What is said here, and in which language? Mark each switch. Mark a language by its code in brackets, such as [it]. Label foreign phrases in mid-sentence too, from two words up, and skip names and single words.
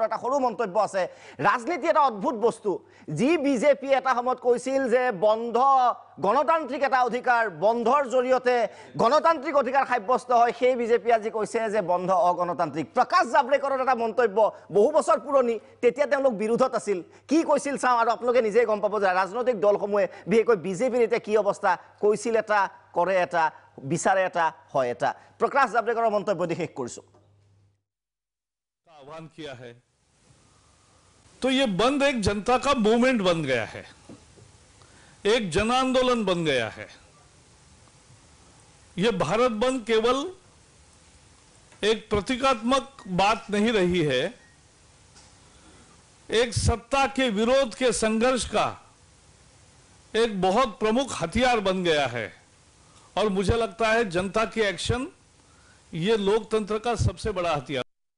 [as] এটা সৰু মন্তব্য আছে ৰাজনীতি এটা অদ্ভুত বস্তু যি বিজেপি এটা সময়ত কৈছিল যে বন্ধ গণতান্ত্ৰিক এটা অধিকাৰ বন্ধৰ জৰিয়তে গণতান্ত্ৰিক অধিকাৰ সাব্যস্ত হয় সেই বিজেপি আজি কৈছে যে বন্ধ অগণতান্ত্ৰিক প্ৰকাশ জাভ্ৰেকাৰৰ এটা মন্তব্য বহু বছৰ পুৰণি তেতিয়া তেওঁলোক বিৰোধত আছিল কি কৈছিল চাওঁ আৰু আপোনালোকে নিজেই গম পাব যে ৰাজনৈতিক দলসমূহে বিশেষকৈ বিজেপিৰ এতিয়া কি অৱস্থা কৈছিল এটা কৰে এটা বিচাৰে এটা হয় এটা প্ৰকাশ জাভ্ৰেকাৰৰ মন্তব্য দি শেষ কৰিছো [hi] आह्वान किया है तो ये बंद एक जनता का मूवमेंट बन गया है एक जन आंदोलन बन गया है ये भारत बंद केवल एक प्रतीकात्मक बात नहीं रही है एक सत्ता के विरोध के संघर्ष का एक बहुत प्रमुख हथियार बन गया है और मुझे लगता है जनता की एक्शन ये लोकतंत्र का सबसे बड़ा हथियार